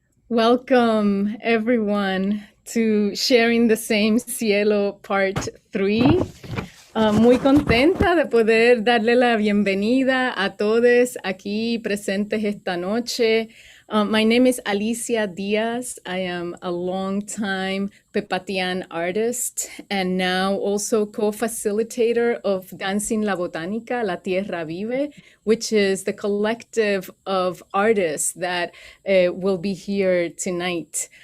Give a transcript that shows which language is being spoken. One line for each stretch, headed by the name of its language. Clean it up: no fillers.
English: Welcome, everyone, to Sharing the Same Cielo Part 3.
Spanish: Muy contenta de poder darle la bienvenida a todos aquí presentes esta noche.
English: My name is Alicia Diaz. I am a long-time Pepatián artist and now also co-facilitator of Dancing La Botánica, La Tierra Vive, which is the collective of artists that will be here tonight.